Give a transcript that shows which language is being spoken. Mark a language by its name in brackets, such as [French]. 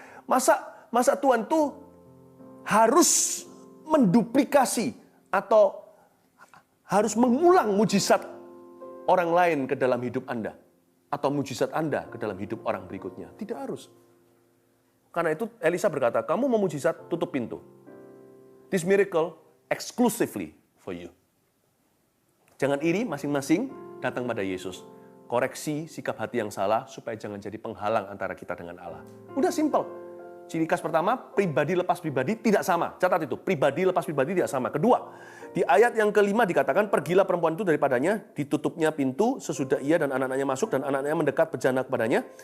[Indonesian] Masa Tuhan itu harus menduplikasi atau harus mengulang mujizat orang lain ke dalam hidup Anda? Atau mujizat Anda ke dalam hidup orang berikutnya? Tidak harus. Karena itu Elisa berkata, kamu mau mujizat, tutup pintu. [English] This miracle exclusively for you. [Indonesian] Jangan iri, masing-masing datang pada Yesus. Koreksi sikap hati yang salah supaya jangan jadi penghalang antara kita dengan Allah. Udah simple. Ciri khas pertama, pribadi lepas pribadi tidak sama. Catat itu, pribadi lepas pribadi tidak sama. Kedua, di ayat yang kelima dikatakan, pergilah perempuan itu daripadanya, ditutupnya pintu sesudah ia dan anak-anaknya masuk, dan anak-anaknya mendekat berjana kepadanya.